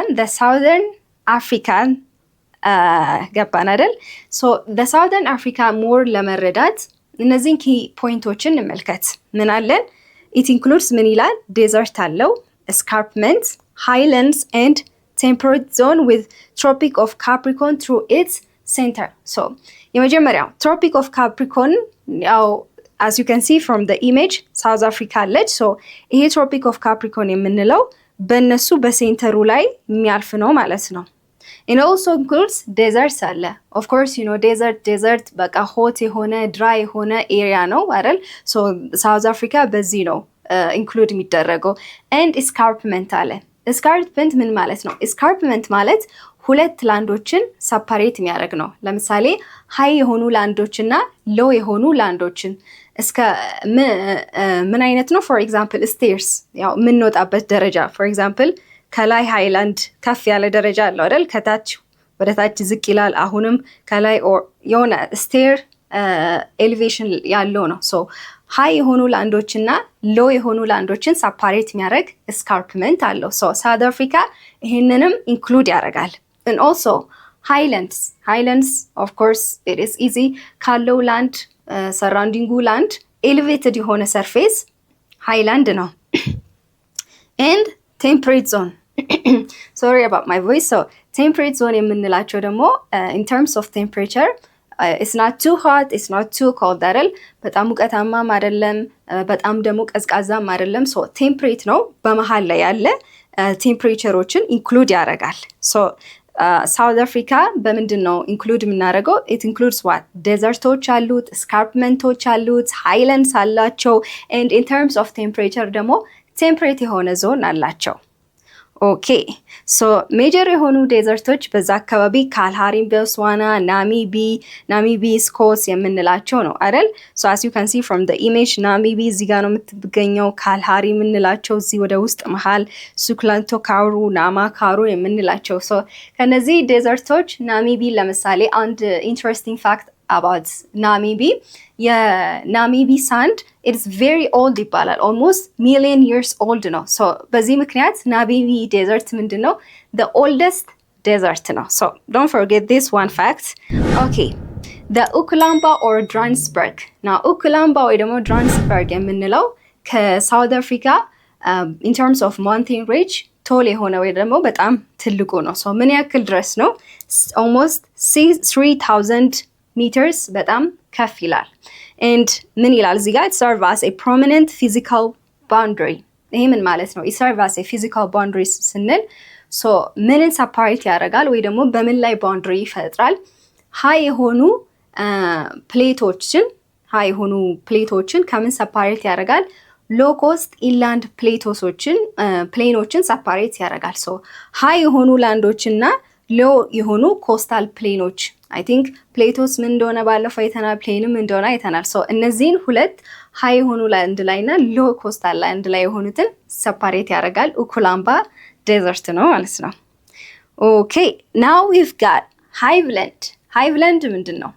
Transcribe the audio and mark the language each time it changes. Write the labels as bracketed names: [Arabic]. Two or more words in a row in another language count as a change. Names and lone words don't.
[English] the southern African [Amharic] ገባን አይደል? [English] so the southern Africa more [Amharic] ለመረዳት እነዚህን ኪ ፖይንቶችን እንመልከት። ምን አለን? [English] it includes [Amharic] ምን ይላል? ዴዘርት አለው፣ escarpment, [English] highlands and temperate zone with Tropic of Capricorn through its center. So የመጀመሪያው Tropic of Capricorn ያው as you can see from the image South Africa አለች። so ይሄ Tropic of Capricorn [Amharic] የምንለው በእነሱ በሴንተሩ ላይ የሚያልፍ ነው ማለት ነው። [English] it also includes deserts አለ። of course you know desert በቃ hot የሆነ dry [Amharic] የሆነ ኤሪያ ነው አይደል? so South Africa በዚህ ነው include የሚደረገው። [English] and escarpment [Amharic] አለ። escarpment ምን ማለት ነው? escarpment ማለት ሁለት ላንዶችን ሰፓሬት የሚያደርግ ነው። ለምሳሌ ሃይ የሆኑ ላንዶችና ሎው የሆኑ ላንዶችን እስከ ምን አይነት ነው? [English] for example stairs [Amharic] ያው የምንወጣበት ደረጃ [English] for example [Amharic] ከላይ ሃይላንድ ከፍ ያለ ደረጃ አለው አይደል? ከታች ወደ ታች ዝቅ ይላል። አሁንም ከላይ የሆነ ስቴር ኤሌቬሽን ያለው ነው። ሶ ሃይ የሆኑ ላንዶች እና ሎ የሆኑ ላንዶችን ሰፓሬት የሚያደርግ escarpment አለው። ሶ ሳውዝ አፍሪካ ይሄንንም ኢንክሉድ ያደርጋል። [English] and also highlands of course it is easy [Amharic] ካለው ላንድ ሰራውንዲንጉ ላንድ ኤሌቬትድ የሆነ ሰርፌስ ሃይላንድ ነው። [English] and temperate zone sorry about my voice so temperate zone [Amharic] የምንላቸው ደግሞ [English] in terms of temperature it's not too hot it's not too cold አይደል? [Amharic] በጣም ሙቀታማም አይደለም በጣም ደግሞ ቀዝቃዛም አይደለም። ሶ ቴምፕሬት ነው በመሃል ላይ ያለ ቴምፕሬቸሮችን ኢንክሉድ ያደርጋል። ሶ ሳውዝ አፍሪካ በምንድን ነው ኢንክሉድ የምናደርገው? [English] it includes what? [Amharic] ዴዘርቶች አሉት፣ ስካርፕመንቶች አሉት፣ ሃይላንድስ አላቸው [English] and in terms of temperature [Amharic] ደግሞ ቴምፕሬት የሆነ ዞን አላቸው። [English] okay so major [Amharic] የሆኑ ዴዘርቶች በዛ አካባቢ ካልሃሪ፣ ቦትስዋና፣ ናሚቢ ስኮትስ የምንላቸው ነው አይደል? ሶ [English] as you can see from the image [Amharic] ናሚቢ እዚህ ጋር ነው የምትገኘው። ካልሃሪ የምንላቸው እዚህ ወደ ውስጥ መሃል፣ ሱክላንቶ ካሩ፣ ናማ ካሩ የምንላቸው ሶ ከነዚህ ዴዘርቶች ናሚቢ ለምሳሌ አንድ [English] interesting fact about [Amharic] ናሚቢ የናሚቢ ሳንድ [English] it's very old [Amharic] ይባላል [English] almost million years old [Amharic] ነው። so በዚህ ምክንያት ናሚቢ ዴዘርት ምንድን ነው? [English] the oldest desert ነው። so don't forget this one fact. okay the Ukulamba or Drakensberg now Ukulamba [Amharic] ወይ ደግሞ Drakensberg የምንለው ከሳውዝ አፍሪካ [English] in terms of mountain range [Amharic] ቶል የሆነ ወይ ደግሞ በጣም ትልቁ ነው። so ምን ያክል ድረስ ነው? [English] almost 3000 meters [Amharic] በጣም ከፍ ይላል። and ምን ይላል እዚህ ጋር? [English] it serves as a prominent physical boundary [Amharic] ይሄ ምን ማለት ነው? [English] it serves as a physical boundary [Amharic] ስንል so ምንን ሰፓሬት ያደርጋል ወይ ደግሞ በምን ላይ ባውንደሪ ይፈጥራል? ሃይ የሆኑ ፕሌቶችን ከምን ሰፓሬት ያደርጋል? [English] low coast inland [Amharic] ፕሌኖችን ሰፓሬት ያደርጋል። so ሃይ የሆኑ ላንዶችና ሎ የሆኑ ኮስታል ፕሌኖች [English] I think plateaus [Amharic] ምን እንደሆነ ባለፈው አይተናል፣ ፕሌንም እንደሆነ አይተናል። ሶ እነዚህን ሁለት ሃይ የሆኑ ላንድ ላይ እና ሎ ኮስታል ላንድ ላይ የሆኑትን ሰፓሬት ያደርጋል። ኡኩላምባ ዴዘርት ነው ማለት ነው። [English] okay now we've got highveld [Amharic] ምንድን ነው?